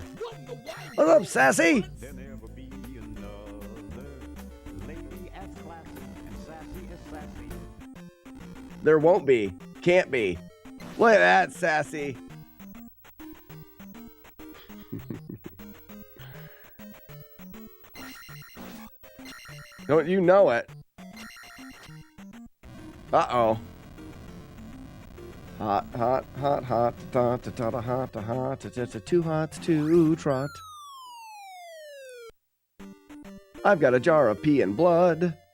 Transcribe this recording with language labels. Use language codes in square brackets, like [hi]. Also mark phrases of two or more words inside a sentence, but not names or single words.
[en] What's up, Sassy? There won't be. Can't be. Look at that, Sassy. Don't you know it? Uh-oh. Hot, hot, hot, hot, da da da da hot, da hot, da da da, too hot to trot. I've got a jar of pee and blood.